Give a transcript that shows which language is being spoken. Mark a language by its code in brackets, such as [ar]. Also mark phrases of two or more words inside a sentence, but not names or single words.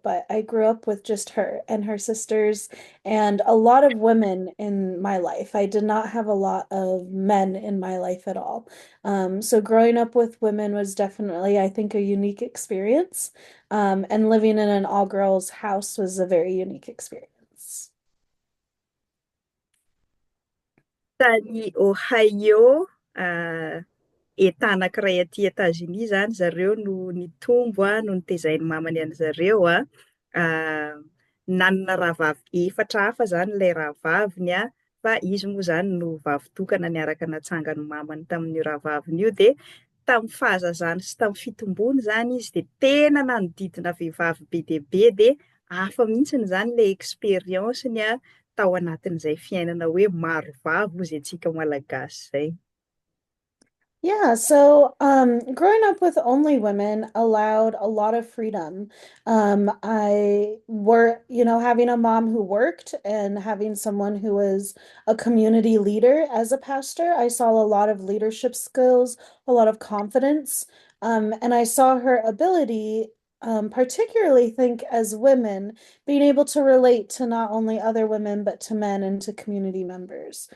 [en] But I grew up with just her and her sisters and a lot of women in my life. I did not have a lot of men in my life at all. So growing up with women was definitely, I think, a unique experience. And living in an all-girls house was a very unique experience. [mg] Tany Ohio, État anankiray aty Etats-Unis zany zareo no nitombo no nitaizan'ny mamany an zareo nanana rahavavy efatra hafa zany ilay rahavaviny fa izy moa zany no vavy-tokana niaraka natsangany mamany tamin'ny rahavaviny io. Dia tamin'ny fahazazany sy tamin'ny fitombony zany izy dia tena nanodidina vehivavy be dia be, dia hafa mihitsiny zany ilay expérience-ny tao anatin'izay fiainana hoe maro vavo izay antsika malagasy zay. [en] Yeah, so growing up with only women allowed a lot of freedom. Having a mom who worked and having someone who was a community leader as a pastor, I saw a lot of leadership skills, a lot of confidence, and I saw her ability, particularly think as women, being able to relate to not only other women, but to men and to community members.